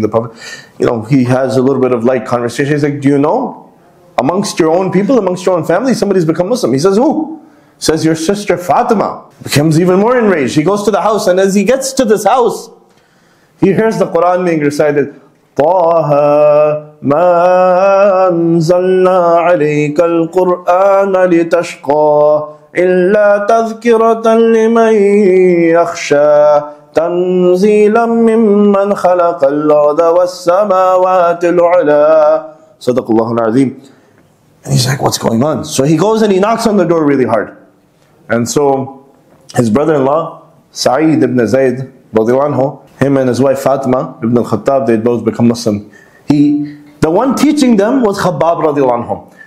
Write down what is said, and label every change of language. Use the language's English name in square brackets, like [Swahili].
[English] The Prophet, he has a little bit of light conversation. He's like, do you know, amongst your own people, amongst your own family, somebody's become Muslim. He says, who? He says, your sister Fatima. Becomes even more enraged. He goes to the house, and as he gets to this house, he hears the Quran being recited. [Arabic] طه ما أنزلنا عليك القرآن لتشقى إلا تذكرة لمن يخشى تنزيلا ممن خلق الأرض والسماوات العلى صدق الله العظيم. [English] And he's like, what's going on? So he goes and he knocks on the door really hard. And so his brother-in-law, Sa'id ibn Zayd, him and his wife Fatima ibn al-Khattab, they both become Muslim. The one teaching them was Khabbab radiallahu anhu.